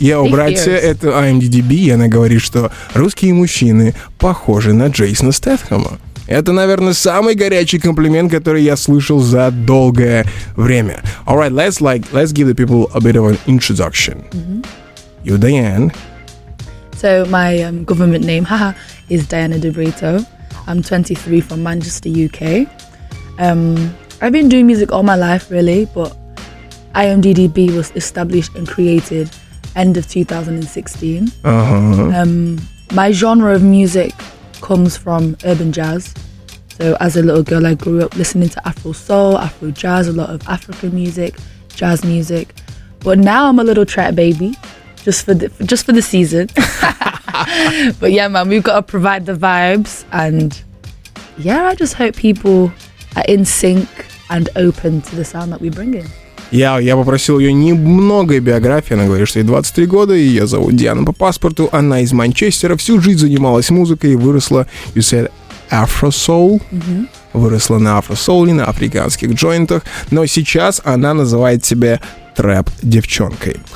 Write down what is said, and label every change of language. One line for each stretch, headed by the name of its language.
Russian: братья, это IMDDB, и она говорит, что русские мужчины похожи на Джейсона Стэтхэма. Это, наверное, самый горячий комплимент, который я слышал за долгое время.
English: Alright, let's give the people a bit of an introduction. You, Diane. So my government name, is Diana De Brito. I'm 23 from Manchester, UK. I've been doing music all my life, really, but IAMDDB was established and created end of 2016. My genre of music comes from urban jazz. So as a little girl, I grew up listening to Afro soul, Afro jazz, a lot of African music, jazz music. But now I'm a little trap baby, just for the season. But yeah, man, we've got to provide the vibes, and yeah, I just hope people are in sync and open to the sound that we bring in.
Russian: Я попросил ее немного биографии. Она говорит, что ей 23 года, и ее зовут Диана по паспорту. Она из Манчестера, всю жизнь занималась музыкой и выросла,
English: you said,
Russian: афро-соул. Выросла на афро-соуле, на африканских джойнтах. Но сейчас она называет себя трэп-девчонкой.